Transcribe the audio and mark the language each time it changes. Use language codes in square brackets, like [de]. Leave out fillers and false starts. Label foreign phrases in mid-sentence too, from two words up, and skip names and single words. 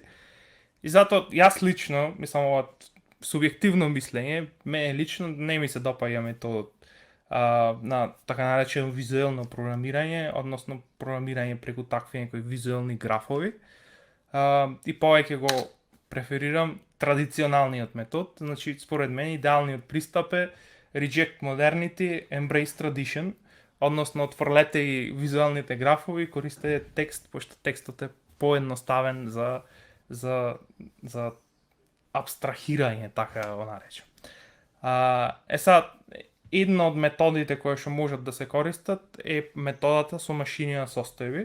[mk] И затоа јас лично, мислам, ова субјективно мислење, мене лично не ми се допаѓа методот на така наречено визуелно програмирање, односно програмирање преку такви некои визуелни графови. И повеќе го преферирам традиционалниот метод. Значи, според мен идеалниот пристап е [en] reject modernity, embrace tradition, [mk] односно отфрлете и визуелните графови, користете текст, пошто текстот е поедноставен за абстрахирање, така да го наречем. Сега, една од методите кои што можат да се користат е методата со машини на состојби.